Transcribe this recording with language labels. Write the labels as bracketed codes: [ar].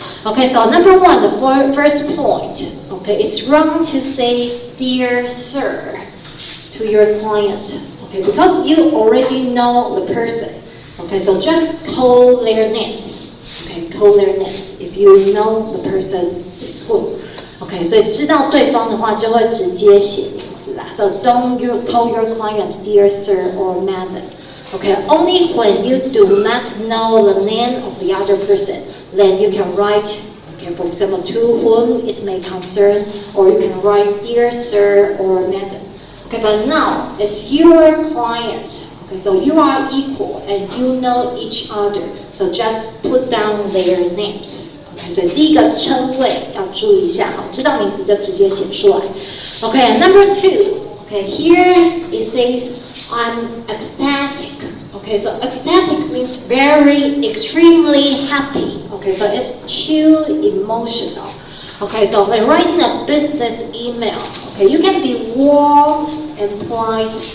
[en] Okay, so number one, the first point. Okay, it's wrong to say "Dear Sir" to your client. Okay, because you already know the person. Okay, so just call their names. Okay, call their names if you know the person is who. [zh] Okay, 所以知道对方的话就会直接写名字啦。 [en] So don't you call your client dear sir or madam. Okay, only when you do not know the name of the other person, then you can write, okay, for example, to whom it may concern, or you can write dear sir or madam. Okay, but now it's your client. Okay, so you are equal and you know each other. So just put down their names. [zh] Okay, 所以第一个称谓要注意一下，好，知道名字就直接写出来。 [en] Okay, number two. Okay, here it says I'm ecstatic. Okay, so ecstatic means very extremely happy. Okay, so it's too emotional. Okay, so when writing a business email, okay, you can be warm and polite.